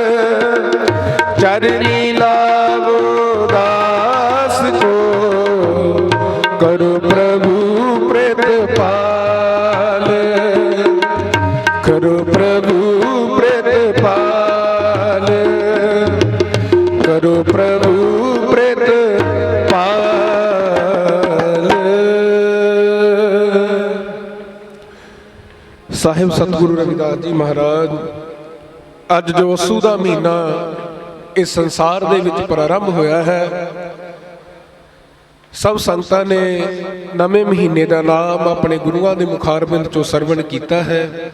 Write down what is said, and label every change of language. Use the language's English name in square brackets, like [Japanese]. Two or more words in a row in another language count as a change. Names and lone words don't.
[Punjabi] ਚਰਨੀ ਲਾਵੋ ਦਾਸ ਕੋ ਕਰੋ ਪ੍ਰਭੂ ਪ੍ਰਿਤਪਾਲ। ਕਰੋ ਪ੍ਰਭੂ ਪ੍ਰਿਤਪਾਲ। ਕਰੋ ਪ੍ਰਭੂ ਪ੍ਰਿਤਪਾਲ। ਸਾਹਿਬ ਸਤਿਗੁਰੂ ਰਵਿਦਾਸ ਜੀ ਮਹਾਰਾਜ ਅੱਜ ਜੋ ਅੱਸੂ ਦਾ ਮਹੀਨਾ ਇਸ ਸੰਸਾਰ ਦੇ ਵਿੱਚ ਪ੍ਰਾਰੰਭ ਹੋਇਆ ਹੈ, ਸਭ ਸੰਗਤਾਂ ਨੇ ਨਵੇਂ ਮਹੀਨੇ ਦਾ ਨਾਮ ਆਪਣੇ ਗੁਰੂਆਂ ਦੇ ਮੁਖਾਰਬਿੰਦ ਚੋਂ ਸਰਵਣ ਕੀਤਾ ਹੈ।